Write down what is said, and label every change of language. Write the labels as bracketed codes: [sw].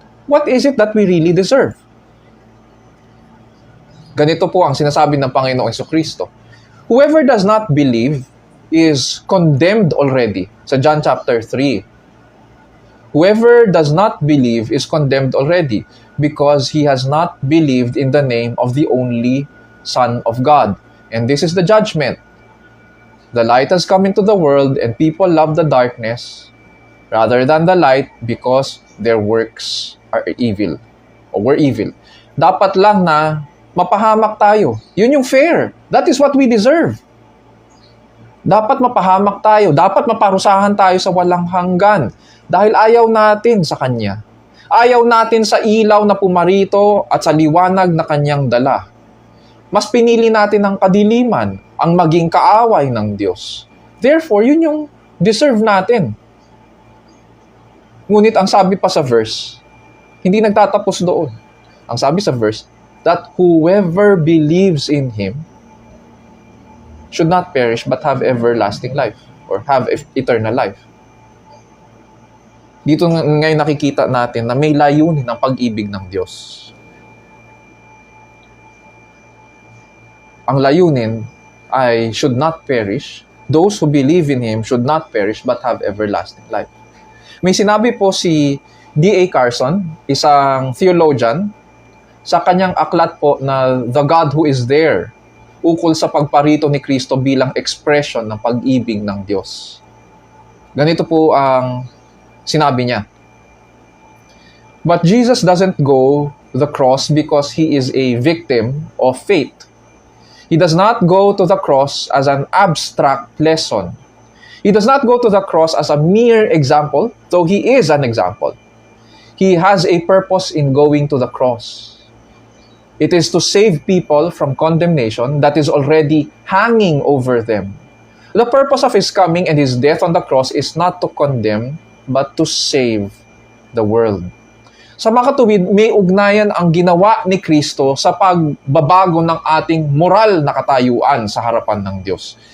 [en] What is it that we really deserve? [tl] Ganito po ang sinasabi ng Panginoong Jesucristo. [en] Whoever does not believe is condemned already. Sa John chapter 3. Whoever does not believe is condemned already because he has not believed in the name of the only Son of God. And this is the judgment. The light has come into the world and people love the darkness rather than the light because their works are evil or were evil. [tl] Dapat lang na mapahamak tayo. Yun yung fair. [en] That is what we deserve. [tl] Dapat mapahamak tayo. Dapat maparusahan tayo sa walang hanggan. Dahil ayaw natin sa Kanya. Ayaw natin sa ilaw na pumarito at sa liwanag na Kanyang dala. Mas pinili natin ang kadiliman, ang maging kaaway ng Diyos. [en] Therefore, [tl] yun yung deserve natin. Ngunit ang sabi pa sa verse, hindi nagtatapos doon. Ang sabi sa verse, [en] that whoever believes in Him should not perish but have everlasting life or have eternal life. [tl] Dito ngayon nakikita natin na may layunin ang pag-ibig ng Diyos. Ang layunin ay [en] should not perish. Those who believe in Him should not perish but have everlasting life. [tl] May sinabi po si D.A. Carson, isang theologian, sa kanyang aklat po na The God Who Is There, ukol sa pagparito ni Kristo bilang expression ng pag-ibig ng Diyos. Ganito po ang sinabi niya. [en] But Jesus doesn't go to the cross because He is a victim of fate. He does not go to the cross as an abstract lesson. He does not go to the cross as a mere example, though He is an example. He has a purpose in going to the cross. It is to save people from condemnation that is already hanging over them. The purpose of His coming and His death on the cross is not to condemn, but to save the world. [tl] Sa mga katuwid, may ugnayan ang ginawa ni Kristo sa pagbabago ng ating moral na katayuan sa harapan ng Diyos.